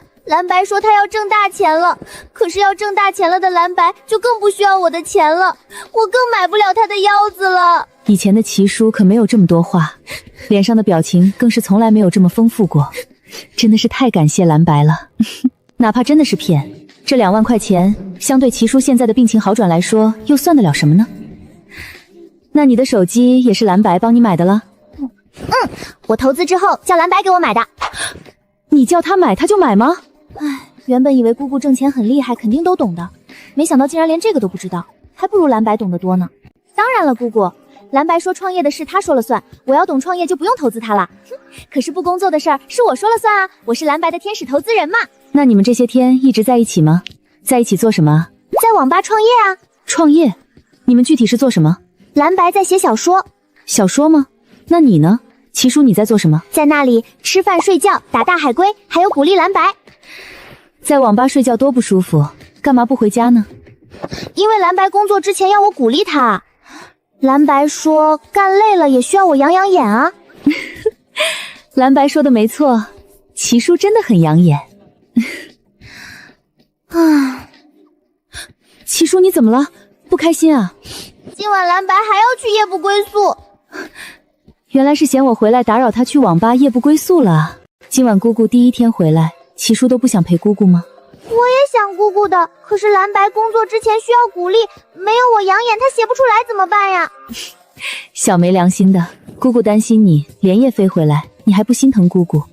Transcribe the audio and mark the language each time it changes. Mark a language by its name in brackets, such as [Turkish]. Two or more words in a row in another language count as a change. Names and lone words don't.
[Chinese] 藍白說他要掙大錢了，可是要掙大錢了的藍白就更不需要我的錢了，我更買不了他的腰子了。以前的齊叔可沒有這麼多話，臉上的表情更是從來沒有這麼豐富過，真的是太感謝藍白了。哪怕真的是騙，這2萬塊錢相對齊叔現在的病情好轉來說，又算得了什麼呢？那你的手機也是藍白幫你買的了？我投資之後叫藍白給我買的。你叫他買他就買嗎？原本以為姑姑掙錢很厲害，肯定都懂的， 沒想到竟然連這個都不知道，還不如藍白懂得多呢。當然了，姑姑，藍白說創業的事他說了算，我要懂創業就不用投資他了。可是不工作的事儿是我說了算啊，我是藍白的天使投資人嘛。那你们这些天一直在一起吗？在一起做什麼？在網吧創業啊。創業？你們具體是做什麼？藍白在寫小說。小說嗎？那你呢？齊叔你在做什麼？在那裡吃飯睡覺，打大海龜，還有鼓勵藍白。在網吧睡覺多不舒服，幹嘛不回家呢？因為藍白工作之前要我鼓勵他。藍白說幹累了也需要我養養眼啊。藍白說的沒錯，齊叔真的很養眼。啊，齊叔你怎麼了？不開心啊？今晚藍白還要去夜不歸宿。原來是嫌我回來打擾他去網吧夜不歸宿了。今晚姑姑第一天回來，齊叔都不想陪姑姑嗎？我也想姑姑的，可是藍白工作之前需要鼓勵，沒有我養眼他寫不出來怎麼辦呀？小沒良心的，姑姑擔心你連夜飛回來，你還不心疼姑姑？